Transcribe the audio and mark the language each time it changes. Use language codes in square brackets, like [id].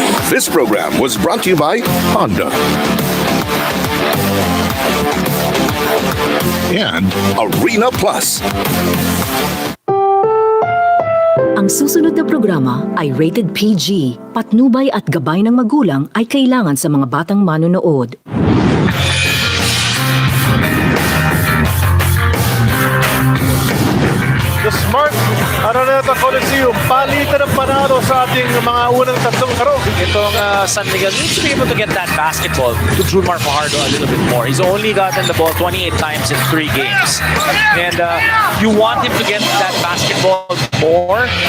[en] This program was brought to you by Honda and Arena Plus. [tl] Ang susunod na programa ay rated PG. Patnubay at gabay ng magulang ay kailangan sa mga batang manonood. The Smart Araneta Coliseum, palitan ng panalo sa ating mga unang tatlong laro. Itong [en] San Miguel needs to be able to get that basketball to Junmar Fajardo a little bit more. He's only gotten the ball 28 times in 3 games. And you want him to get that basketball more.